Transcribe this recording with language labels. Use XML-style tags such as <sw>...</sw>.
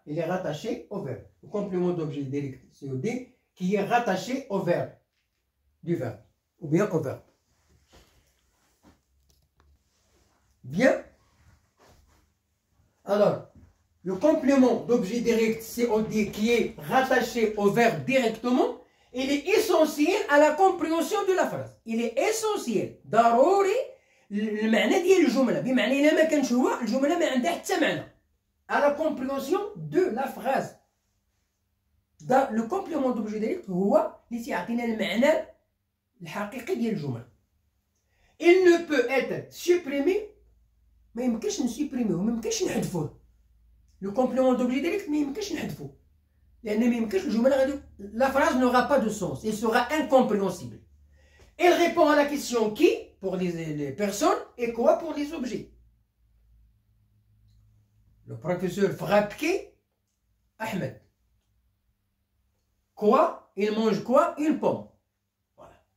<fr>Il est rattaché au verbe. Le complément d'objet direct COD qui est rattaché au verbe. Du verbe. Ou bien au verbe. Bien. Alors, le complément d'objet direct COD qui est rattaché au verbe directement, il est essentiel à la compréhension de la phrase. Il est essentiel.</fr> <ar>ضروري المعنى ديال الجملة. بمعنى إلا ما كانش هو الجملة ما عندها حتى معنى.</ar> <fr>À la compréhension de la phrase. Le complément d'objet direct</fr> <ar>هو اللي تيعطينا المعنى الحقيقي ديال الجملة.</ar> <fr>Il ne peut être supprimé.</fr> <ar>ما يمكنش نسوبريميوه، ما يمكنش نحذفوه. لو كومبليمون دوبجي ديريكت ما يمكنش نحذفوه، لأن ما يمكنش الجملة غادي لا</ar> <fr>phrase n'aura pas de sens, elle sera incompréhensible. Elle répond à la question qui pour les personnes et quoi pour les objets. Le professeur frappe Ahmed. Quoi? Il mange quoi? Une pomme. Voilà.</fr>